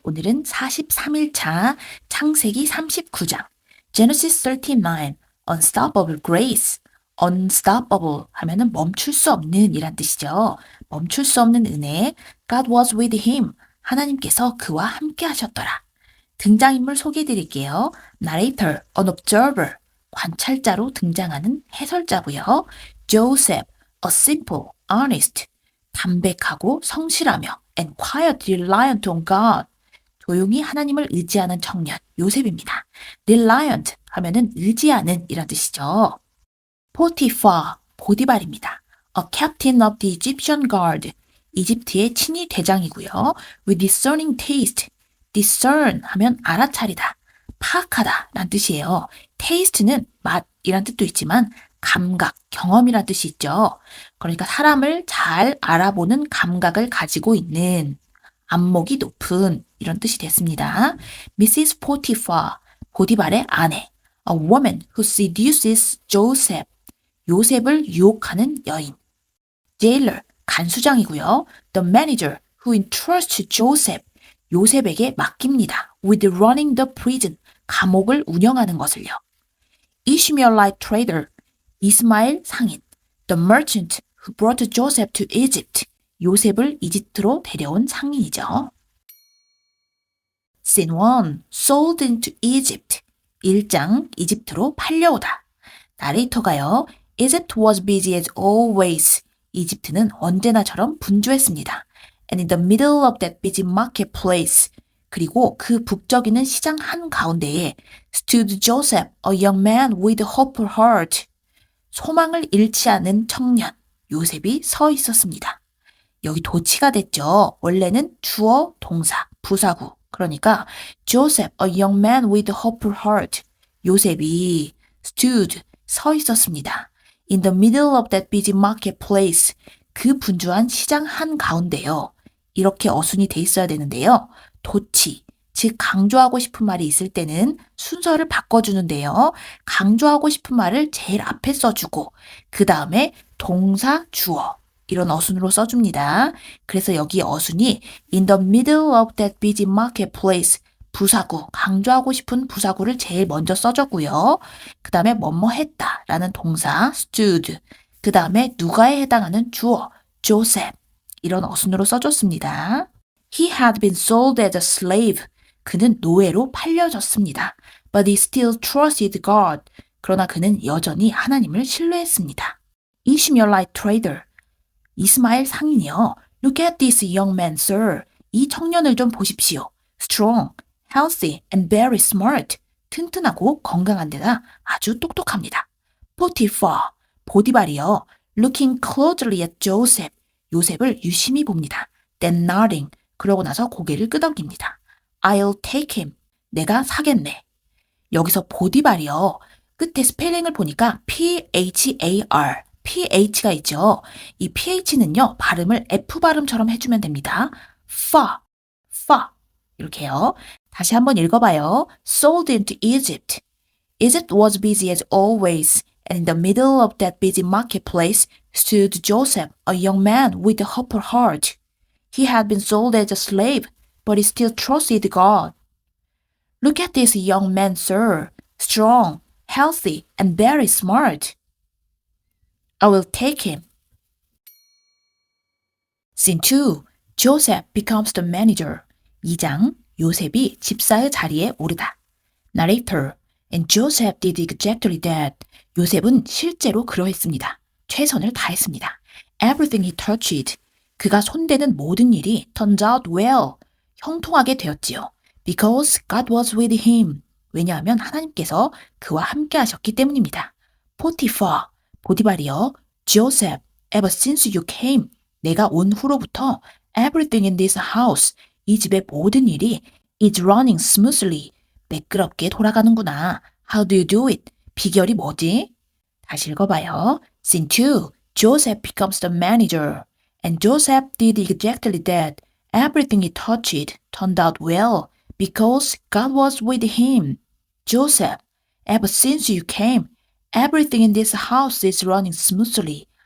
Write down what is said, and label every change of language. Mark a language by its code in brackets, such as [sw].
[ko] 오늘은 43일차 창세기 39장 [en] Genesis 39 Unstoppable Grace [ko] Unstoppable 하면은 멈출 수 없는 이란 뜻이죠. 멈출 수 없는 은혜 [en] God was with him [ko] 하나님께서 그와 함께 하셨더라. 등장인물 소개해드릴게요. [en] narrator, an observer, [ko] 관찰자로 등장하는 해설자고요. [en] Joseph, a simple, honest, [ko] 담백하고 성실하며 [en] and quiet, reliant on God, [ko] 조용히 하나님을 의지하는 청년 요셉입니다. reliant 하면은 의지하는 이란 뜻이죠. [en] Potiphar, 보디발입니다. a captain of the Egyptian guard, [ko] 이집트의 친위 대장이고요. [en] with discerning taste, [ko] discern 하면 알아차리다, 파악하다 라는 뜻이에요. taste는 맛이란 뜻도 있지만 감각, 경험이란 뜻이 있죠. 그러니까 사람을 잘 알아보는 감각을 가지고 있는, 안목이 높은 이런 뜻이 됐습니다. Mrs. Potiphar, 보디발의 아내. [en] A woman who seduces Joseph, [ko] 요셉을 유혹하는 여인. [en] Jailer, 간수장이고요. The manager who entrusts Joseph, [ko] 요셉에게 맡깁니다. [en] With running the prison, [ko] 감옥을 운영하는 것을요. [en] Ishmaelite trader, 이스마엘 상인. The merchant who brought Joseph to Egypt, [ko] 요셉을 이집트로 데려온 상인이죠. Scene 1. [en] Sold into Egypt. [ko] 1장 이집트로 팔려오다. 나레이터가요. [en] Egypt was busy as always. [ko] 이집트는 언제나처럼 분주했습니다. [en] And in the middle of that busy marketplace. [ko] 그리고 그 북적이는 시장 한가운데에 [en] stood Joseph, a young man with a hopeful heart. [ko] 소망을 잃지 않은 청년, 요셉이 서 있었습니다. 여기 도치가 됐죠. 원래는 주어, 동사, 부사구. [en] 그러니까 Joseph, a young man with a hopeful heart. [ko] 요셉이 stood, 서 있었습니다. [en] In the middle of that busy marketplace. [ko] 그 분주한 시장 한가운데요. 이렇게 어순이 돼 있어야 되는데요. 도치, 즉 강조하고 싶은 말이 있을 때는 순서를 바꿔주는데요. 강조하고 싶은 말을 제일 앞에 써주고 그 다음에 동사, 주어 이런 어순으로 써줍니다. 그래서 여기 어순이 [en] in the middle of that busy marketplace, [ko] 부사구, 강조하고 싶은 부사구를 제일 먼저 써줬고요. 그 다음에 뭐뭐 했다 라는 동사 stood, 그 다음에 누가에 해당하는 주어 Joseph, 이런 어순으로 써줬습니다. [en] He had been sold as a slave. [ko] 그는 노예로 팔려졌습니다. [en] But he still trusted God. [ko] 그러나 그는 여전히 하나님을 신뢰했습니다. Ishmaelite trader, 이스마엘 상인이요. [en] Look at this young man, sir. [ko] 이 청년을 좀 보십시오. [en] Strong, healthy, and very smart. [ko] 튼튼하고 건강한 데다 아주 똑똑합니다. [en] Potiphar, [ko] 보디발이요. [en] Looking closely at Joseph. [ko] 요셉을 유심히 봅니다. [en] Then nodding. [ko] 그러고 나서 고개를 끄덕입니다. [en] I'll take him. [ko] 내가 사겠네. 여기서 보디발이요. 끝에 스펠링을 보니까 P-H-A-R. PH가 있죠. 이 PH는요. 발음을 F 발음처럼 해주면 됩니다. fa. 이렇게요. 다시 한번 읽어봐요. [en] Sold into Egypt. Egypt was busy as always. And in the middle of that busy marketplace stood Joseph, a young man with a hopeful heart. He had been sold as a slave, but he still trusted God. Look at this young man, sir. Strong, healthy, and very smart. I will take him. Scene 2. Joseph becomes the manager. [ko] 2장, 요셉이 집사의 자리에 오르다. [en] Narrator. And Joseph did exactly that. [ko] 요셉은 실제로 그러했습니다. 최선을 다했습니다. [en] Everything he touched. [ko] 그가 손대는 모든 일이 [en] turned out well. [ko] 형통하게 되었지요. [en] Because God was with him. [ko] 왜냐하면 하나님께서 그와 함께 하셨기 때문입니다. [en] Potiphar, [ko] 보디발이여. [en] Joseph, ever since you came. [ko] 내가 온 후로부터 [en] everything in this house. [ko] 이 집의 모든 일이 [en] is running smoothly. [ko] 매끄럽게 돌아가는구나. [en] How do you do it? [ko] 비결이 뭐지? 다시 읽어봐요. [en] Scene 2. Joseph becomes the manager. And Joseph did exactly that. Everything he touched turned out well because God was with him. Joseph, ever since you came, everything in this house is running smoothly.